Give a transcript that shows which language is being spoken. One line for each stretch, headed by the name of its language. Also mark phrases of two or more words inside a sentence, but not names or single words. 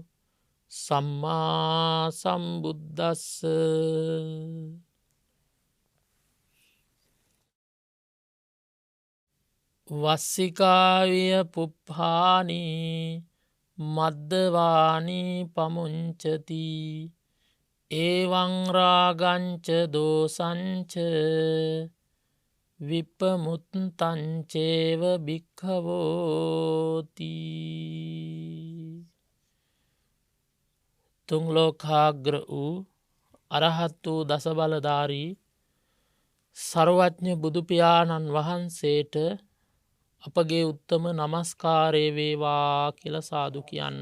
Pali: සම්මා සම්බුද්දස්ස වස්සිකාවිය පුප්පානි මද්දවානි පමුංචති ඒවං රාගංච දෝසංච විප්පමුත්තංචේව භික්ඛවෝති.
Sinhala: තුන් ලෝකාග්‍ර වූ අරහත් වූ දසබලධාරී සර්වඥ බුදුපියාණන් වහන්සේට අපගේ උත්තම නමස්කාරය වේවා කියලා සාදු කියන්න.